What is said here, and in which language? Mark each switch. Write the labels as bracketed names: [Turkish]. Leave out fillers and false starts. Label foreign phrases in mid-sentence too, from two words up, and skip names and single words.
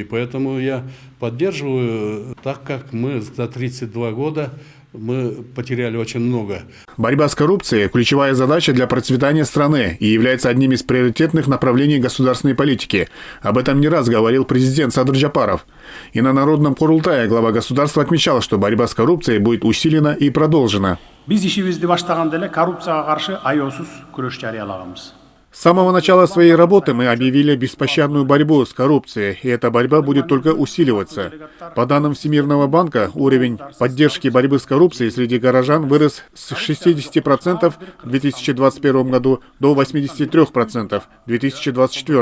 [Russian] Поэтому я поддерживаю, так как мы за 32 года мы потеряли очень много. Борьба с коррупцией – ключевая задача для процветания страны и является одним из приоритетных направлений государственной политики. Об этом не раз говорил президент Садыр Джапаров. И на Народном Курултае глава государства отмечал, что борьба с коррупцией будет усилена и продолжена. [Kyrgyz] Биз ишибизди баштаганда эле коррупцияга каршы аеосуз күрөш жарыялаганбыз. [Russian] С самого начала своей работы мы объявили беспощадную борьбу с коррупцией, и эта борьба будет только усиливаться. По данным Всемирного банка, уровень поддержки борьбы с коррупцией среди горожан вырос с 60% в 2021 году до 83% в 2024.